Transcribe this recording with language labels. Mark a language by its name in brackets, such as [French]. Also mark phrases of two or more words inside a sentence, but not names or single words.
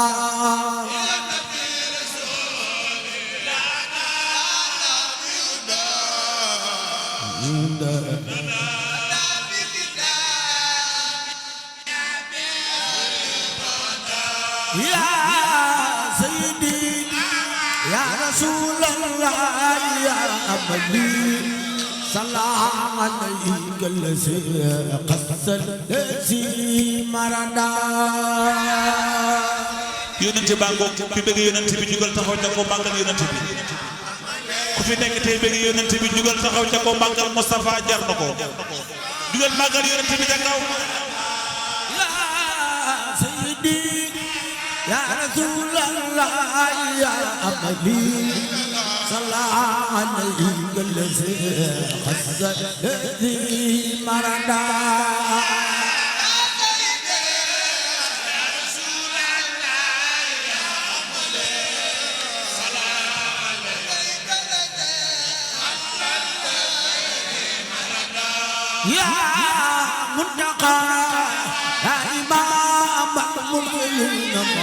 [Arabic] يا سيدي يا رسول الله يا أبدي سلام عليك الذي قصد الذي مردا [Wolof] yonent baa ngoog ku fi bëgg yonent bi jugal taxaw ca ko màggal yonent bi ku fi nekk tey bëgg yonent bi jugal taxaw ca ko màggal Moustapha jar na ko jugal màggal yonent bi ca kaw [Arabic] يا سيدي يا رسول الله يا أملي صلى الله عليه وسلم خذ يدي مرادا يا منتقى يا إمام المرسلين